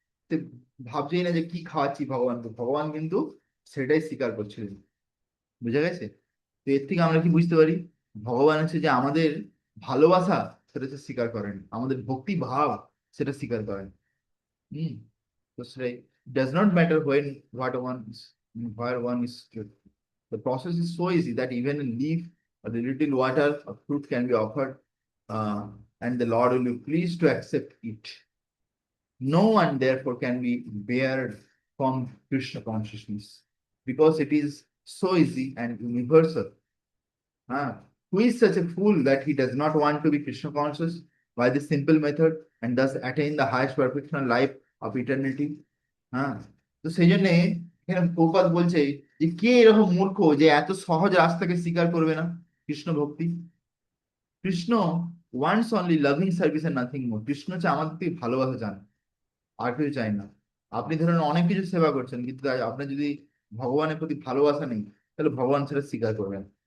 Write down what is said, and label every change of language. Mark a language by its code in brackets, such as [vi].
[bn] সে ভাবছেই না যে কি খাওয়াচ্ছি ভগবানকে, ভগবান কিন্তু সেটাই স্বীকার করছিলেন। বুঝা গেছে? তো এর থেকে আমরা কি বুঝতে পারি? ভগবান হচ্ছে যে আমাদের ভালোবাসা, সেটা হচ্ছে স্বীকার করেন, আমাদের ভক্তি ভাব সেটা স্বীকার করেন। [en] Hmm. That's right. It does not matter when what one is, where one is stood. The process is so easy that even a leaf or a little water or fruit can be offered, and the Lord will be pleased to accept it. No one, therefore, can be bared from Krishna consciousness because it is so easy and universal. Ah, who is such a fool that he does not want to be Krishna conscious by this simple method and thus attain the highest perfection of life of eternity? [bn] হ্যাঁ, তো সেই জন্য এখানে প্রপাত বলছে যে কে এরকম মূর্খ যে এত সহজ রাস্তাকে স্বীকার করবে না, কৃষ্ণ ভক্তি। Krishna [en] Wants only loving service and nothing more. [bn] Krishna হচ্ছে আমাদের থেকে ভালোবাসা চান, আর কিছু চাই না। আপনি ধরেন অনেক কিছু সেবা করছেন, কিন্তু আপনার যদি ভগবানের প্রতি ভালোবাসা নেই, তাহলে ভগবান সেটা স্বীকার করবেন।